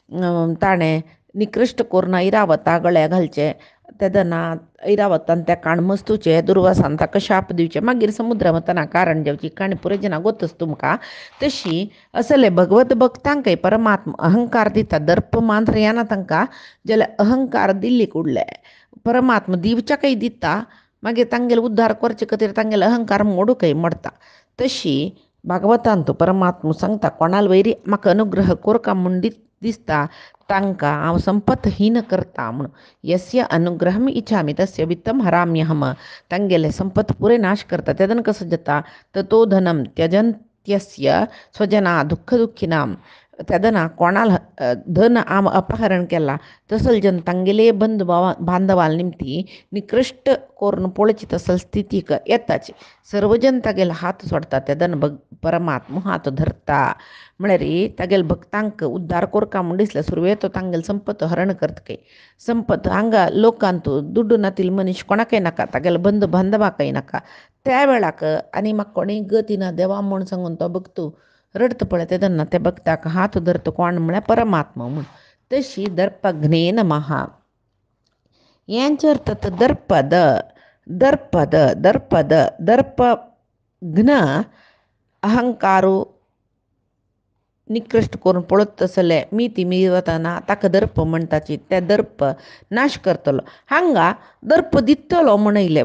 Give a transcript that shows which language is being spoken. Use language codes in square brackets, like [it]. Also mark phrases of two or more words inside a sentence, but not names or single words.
[kok] ताणें निकृश्ट करून ऐरावता गळ्या घालचे तेदना ऐरावतान त्या काणमस्तूचे दुर्वासान ताका शाप दिवचे मागीर समुद्र वतना कारण जेवची काणी पुरे जना गोतच तुमकां तशी असले भगवत भक्तांकय परमात्मा अहंकार दिता दर्प मांत्र येना तांकां जाल्यार अहंकार दिल्ली कुडले परमात्मा दिवच्याकय दिता मागीर तांगेले उद्धार करचे खातीर तांगेले अहंकार मोडूकय मोडटा तशी भागवतान तो परमात्मा सांगता कोणाल वैरी म्हाका अनुग्रह कोरका म्हूण दिसता तांकां हांव संपत हीन करता म्हूण [sa] यस्य अनुग्रहम इच्छामी तस्य वित्तम हराम्यहम [kok] तांगेले संपत पुरे नाश करता तेदन कसं जाता [sa] ततो धनम त्यजंत्यस्य स्वजना दुःख दुःखिनां [kok] तेदना कोणाल धन अपहरण केला तसल जन तांगेले बंधू बांधवाल निमती निकृश्ट करून पळोवची तसल स्थितीक येताची सर्वजन तागेले हात सोडता तेदन परमात्मा हात धरता म्हळ्यार तागेले भक्तांक उद्धार कोरका म्हूण दिसल्यार सुरवेर तो तांगेले संपत हरण करतकय संपत हांगा लोकांत दुड्डू नातील मनीस कोणाकय नाका तागेले बंधू बांधवाकय नाका त्या वेळाक आनी म्हाका कोणेय गती ना देवा म्हूण सांगून तो भक्तू रडता पळय तेदन्ना ते भक्ताक हात धरता कोण म्हळ्यार परमात्मा म्हूण तशी [sa] दर्पघ्ने नमः [kok] हेंचे अर्थ दर्पद दर्पद दर्पद दर्पघ्न अहंकारू निकृश्ट करून पळोवता तसले मी ती वतना ताका दर्प म्हणटाची ते दर्प नाश करतलो हांगा दर्प दितलो म्हणयले